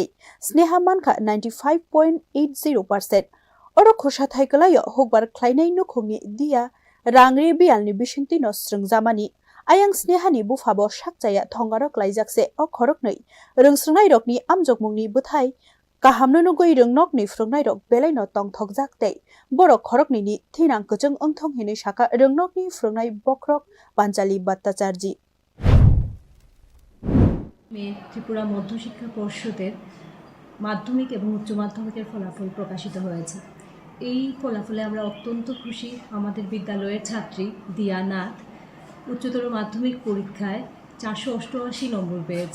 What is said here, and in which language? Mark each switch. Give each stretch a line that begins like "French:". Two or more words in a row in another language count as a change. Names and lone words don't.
Kok Borok: sneha mankha 95.80% oro khosha thaikalayo hokbar khlainai nukhungni dia rangri bialni bisingti no srungjamani ayang sneha ni bufabo sakjaya thongarok laijakse o khoroknoi ringsrngnai rokni amjokmungni buthai kahamno nugui rungnokni frungnai rok belai no tongthokjak tei borok khorokni ni thinang kuchung ongthong hini saka rungnokni frungnai bokrok পাঞ্চালি ভট্টাচার্য
Bangla: ত্রিপুরা মধ্যশিক্ষা পর্ষদের মাধ্যমিক এবং উচ্চ মাধ্যমিকের ফলাফল প্রকাশিত হয়েছে। এই ফলাফলে আমরা অত্যন্ত খুশি। আমাদের বিদ্যালয়ের ছাত্রী দিয়া নাথ উচ্চতর মাধ্যমিক পরীক্ষায় 488 নম্বর পেয়েছে।